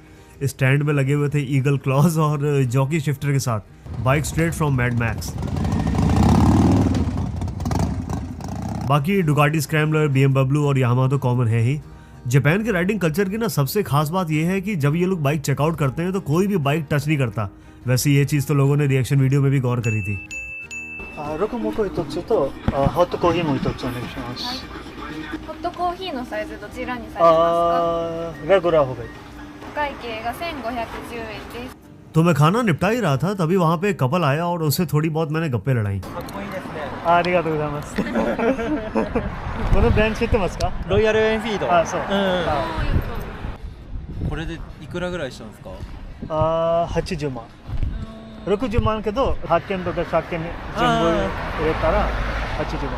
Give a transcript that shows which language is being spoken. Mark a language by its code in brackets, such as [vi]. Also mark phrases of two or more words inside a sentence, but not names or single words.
[hi] स्टैंड में लगे हुए थे [en] eagle claws [hi] और [en] jockey shifter [hi] के साथ, [en] bike straight from Mad Max. [hi] बाकी डुकाटी, स्क्रैम्बलर, बीएमडब्ल्यू और यामाहा तो कॉमन है ही। जापान के [en] riding culture [hi] की ना सबसे खास बात यह है कि जब ये लोग [en] bike checkout [hi] करते हैं तो कोई भी [en] bike touch [hi] नहीं करता। वैसे ये चीज़ तो लोगों ने [en] reaction video [hi] में भी गौर करी थी। [ja] ロコモコ一つとホットコーヒーも一つお願いします。ホットコーヒーのサイズどちらにされますか？ [hi] レギュラー हो गई। [ja] お会計が1510円です。 [hi] तो मैं खाना निपटा ही रहा था तभी वहाँ पे एक कपल आया और उससे थोड़ी बहुत मैंने गप्पे लड़ाई। [ja] ありがとうございます。このブランド知ってますか？ロイヤルエンフィード。あ、そう。これでいくらぐらいしたんですか？ 80万。60万けど発見とか車検全部入れたら80万。